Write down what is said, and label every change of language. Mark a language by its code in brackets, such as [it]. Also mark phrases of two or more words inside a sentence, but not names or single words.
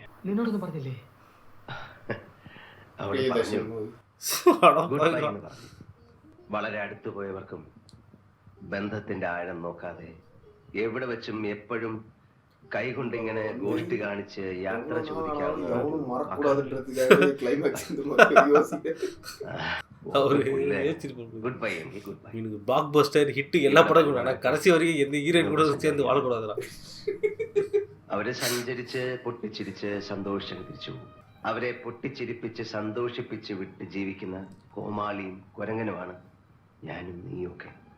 [ml] നിന്നോടൊന്നും പറഞ്ഞില്ലേ? അവള് പറഞ്ഞു [en] good bye [ml] എന്ന് പറഞ്ഞു. വളരെ അടുത്തു പോയവർക്കും ബന്ധത്തിന്റെ ആഴം നോക്കാതെ എവിടെ വെച്ചും എപ്പോഴും കൈകൊണ്ടിങ്ങനെ ഗോഷ്ടി കാണിച്ച് യാത്ര ചോദിക്കാവുന്ന [en] good bye [ta] எங்க [en] good bye. [ta] எனக்கு [en] block buster hit [ta] எல்லா படங்களும் ஆனா கடைசி வரைக்கும் எந்த ஹீரோயின் கூட சேர்ந்து வாழக்கூடாதுடா. [ml] അവരെ സഞ്ചരിച്ച് പൊട്ടിച്ചിരിച്ച് സന്തോഷം തിരിച്ചു പോകും. അവരെ പൊട്ടിച്ചിരിപ്പിച്ച് സന്തോഷിപ്പിച്ച് വിട്ട് ജീവിക്കുന്ന കോമാളിയും കുരങ്ങനുമാണ് ഞാനും നീയൊക്കെ.